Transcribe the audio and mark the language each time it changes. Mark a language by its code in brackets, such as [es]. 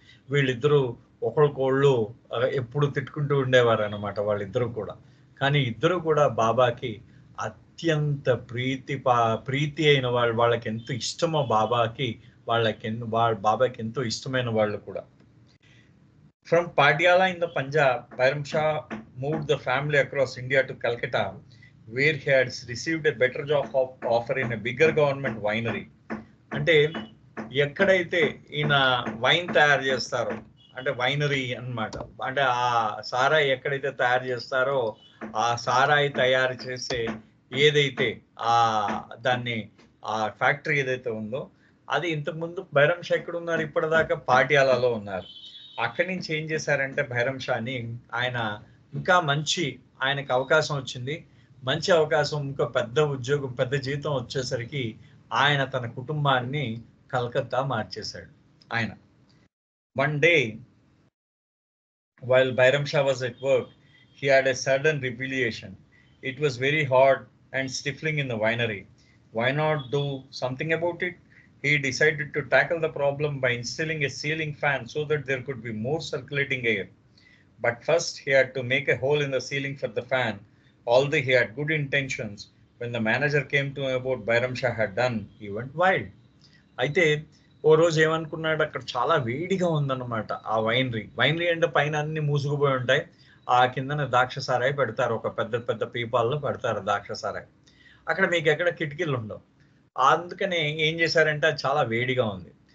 [te] వీళ్ళిద్దరూ ఒకరికోళ్ళు ఎప్పుడు తిట్టుకుంటూ ఉండేవారు అనమాట వాళ్ళిద్దరూ కూడా. కానీ ఇద్దరు కూడా బాబాకి అత్యంత ప్రీతి అయిన వాళ్ళు, వాళ్ళకి ఎంత ఇష్టమో బాబాకి, బాబాకి ఎంతో ఇష్టమైన వాళ్ళు కూడా. [en] From Patiala in the Punjab, Bairam Shah moved the family across India to Calcutta, where he had received a better job offer in a bigger government winery. [te] అంటే ఎక్కడైతే ఈయన వైన్ తయారు చేస్తారో, అంటే వైనరీ అన్నమాట, అంటే ఆ సారాయి ఎక్కడైతే తయారు చేస్తారో ఆ సారాయి తయారు చేసే ఏదైతే దాన్ని ఆ ఫ్యాక్టరీ ఏదైతే ఉందో అది ఇంతకుముందు బైరం షా ఎక్కడ ఉన్నారు, ఇప్పటిదాకా పాటియాలలో ఉన్నారు. అక్కడి నుంచి ఏం చేశారంటే బైరం షాని ఆయన ఇంకా ఆయనకు అవకాశం వచ్చింది, మంచి అవకాశం, ఇంకా పెద్ద ఉద్యోగం, పెద్ద జీతం వచ్చేసరికి ఆయన తన కుటుంబాన్ని కలకత్తా మార్చేశాడు ఆయన. [en] One day, while Bairam Shah was at work, he had a sudden revelation. It was very hot and stifling in the winery. Why not do something about it? He decided to tackle the problem by installing a ceiling fan so that there could be more circulating air. But first, he had to make a hole in the ceiling for the fan. Although he had good intentions, when the manager came to know about Bairam Shah had done, he went wild. [te] అయితే ఓ రోజు ఏమనుకున్నాడు, అక్కడ చాలా వేడిగా ఉందన్నమాట ఆ winery అంటే పైన అన్ని మూసుకుపోయి ఉంటాయి, ఆ కిందన ద్రాక్ష సారాయి పెడతారు, ఒక పెద్ద పెద్ద పీపాల్లో పెడతారు ద్రాక్ష సారాయి. అక్కడ మీకు ఎక్కడ కిటికీలు ఉండవు. అందుకనే ఏం చేశారంటే అది చాలా వేడిగా ఉంది.